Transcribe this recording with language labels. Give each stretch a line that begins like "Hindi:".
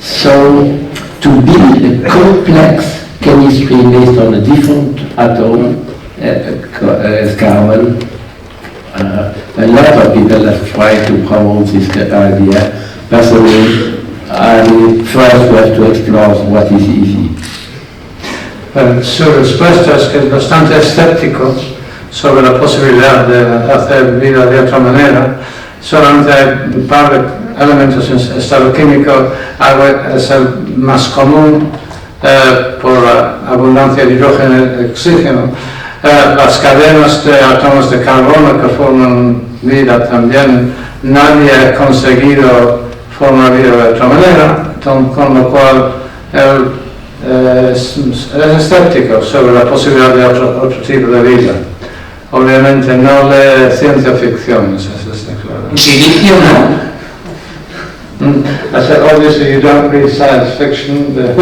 English: So to build a complex chemistry based on a different atom as carbon, a lot of people have tried to promote this idea. Personally, first we have to explore what is easy.
Spanish: Su respuesta es que es bastante escéptico sobre la posibilidad de hacer vida de otra manera. Solamente hay un par de elementos en estado químico. Agua es el más común por la abundancia de hidrógeno y oxígeno. Las cadenas de átomos de carbono que forman vida también, nadie ha conseguido formar vida de otra manera, con lo cual él es escéptico sobre la posibilidad de otro tipo de vida. Obviamente no lee ciencia ficción, eso está claro. ¿Silicio no?
English: I said, obviously you don't read science fiction.